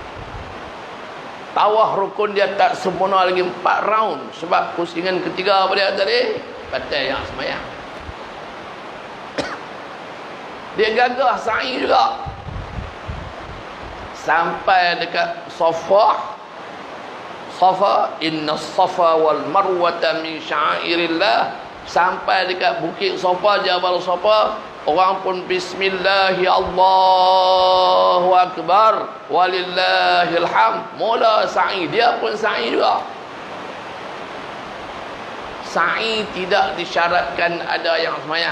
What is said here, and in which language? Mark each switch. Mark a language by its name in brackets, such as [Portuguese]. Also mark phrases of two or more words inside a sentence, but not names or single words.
[Malay] Tawaf rukun dia tak sempurna lagi 4 round. Sebab pusingan ketiga apa dia tadi? Batal yang sembahyang. Dia gagah sa'i juga. Sampai dekat Safa. [Arabic] إن الصفا والمروة من شعائر الله. [Malay] Sampai dekat bukit Safa, Jabal Safa, orang pun [Arabic] بسم الله الله أكبر ولله الحمد, [Malay] mula sa'i. Dia pun sa'i juga. Sa'i tidak disyaratkan ada yang sembahyang.